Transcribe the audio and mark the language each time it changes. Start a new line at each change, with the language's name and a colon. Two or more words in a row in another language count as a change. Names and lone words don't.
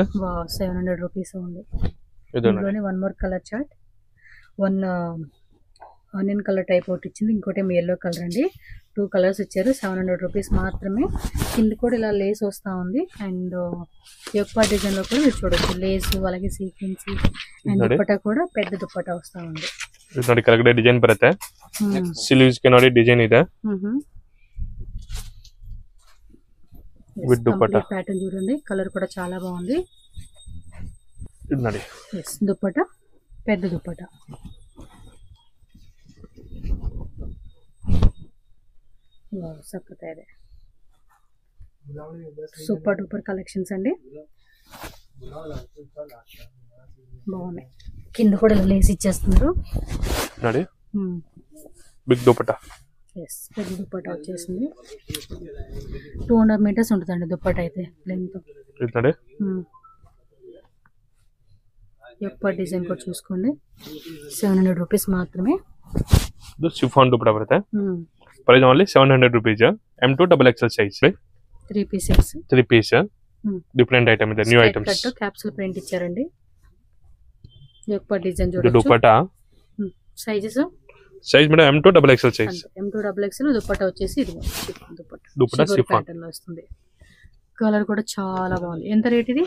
Telugu: వావ్ 700 రూపీస్ ఉంది ఇందులోనే
English: one more color chart one onion color type
Telugu: ఒకటి ఇచ్చింది, ఇంకోటి ఏమో
English: yellow color
Telugu: అండి. 2 కలర్స్ ఇచ్చారు. 700 రూపీస్ మాత్రమే. కింద కూడా ఇలా లేస్ వస్తూ ఉంది. అండ్ యొక్క డిజైన్లో కూడా మీరు చూడొచ్చు లేస్, అలాగే
English: sequence and
Telugu: దుప్పటా కూడా పెద్ద దుప్పటా వస్తూ ఉంది.
Kannada: ನೋಡಿ ಕೆಳಗಡೆ ಡಿಸೈನ್ ಬರುತ್ತೆ. ಸ್ಲೀವ್ಸ್ ಗೆ ನೋಡಿ ಡಿಸೈನ್ ಇದೆ ವಿತ್ ದುಪ್ಪಟ್ಟಾ
Telugu: ప్యాటర్న్ చూడండి. కలర్ కూడా చాలా బాగుంది. ఇది ನೋಡಿ దుప్పటా పెద్ద దుప్పటా. సక్కగా ಇದೆ.
English: super duper collections
Telugu: అండి, బాగున్నాయి. కింద కూడా లేస్ ఇచ్చేస్తున్నారు. ನೋಡಿ బిగ్ దుపట్టా. పెద్ద దుప్పటా వచ్చేసింది. 200 మీటర్స్ ఉంటుందండి దుప్పటా అయితే లెంత్. యొక్క డిజైన్ కూడా చూసుకోండి. 700 రూపీస్ మాత్రమే.
Kannada: ಶಿಫಾನ್ ದುಪಟ್ಟಾ ಬರುತ್ತೆ.
English: price only 700 rupees. M2 XXL size. 3 pieces. 3 piece. different item
Telugu: ಇದೆ,
English: new items. cut capsule print
Telugu: ఇచ్చారండి. యొక్క డిజైన్ చూడొచ్చు. దుపట్టా సైజెస్
English: size madam M2 XXL size.
Telugu: M2 XXL దుపట్టా వచ్చేసి ఇది దుపట్టా షిఫాన్ ప్యాటర్న్ లో వస్తుంది. కలర్ కూడా చాలా బాగుంది. ఎంత రేట్ ఇది?